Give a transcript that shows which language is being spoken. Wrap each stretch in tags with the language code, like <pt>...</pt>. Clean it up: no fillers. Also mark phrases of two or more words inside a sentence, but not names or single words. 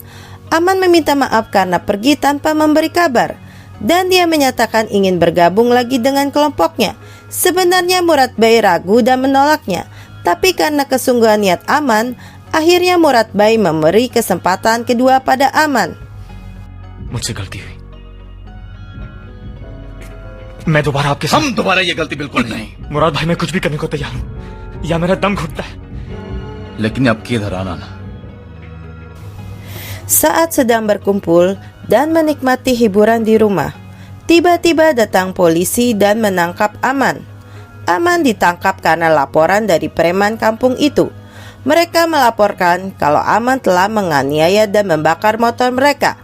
<id>Aman meminta maaf karena pergi tanpa memberi kabar. Dan dia menyatakan ingin bergabung lagi dengan kelompoknya. Sebenarnya Murad Bhai ragu dan menolaknya. Tapi karena kesungguhan niat Aman, akhirnya Murad Bhai memberi kesempatan kedua pada Aman.</id> <hi>मुझसे गलती हुई, मैं दोबारा आपके साथ। हम दोबारा ये गलती बिल्कुल नहीं। मुराद भाई, मैं कुछ भी करने को तैयार हूँ, या मेरा दम घुटता है। लेकिन अब किधर आना ना।</hi> <id>Saat sedang berkumpul dan menikmati hiburan di rumah, tiba-tiba datang polisi dan menangkap Aman. Aman ditangkap karena laporan dari preman kampung itu. Mereka melaporkan kalau Aman telah menganiaya dan membakar motor mereka.</id>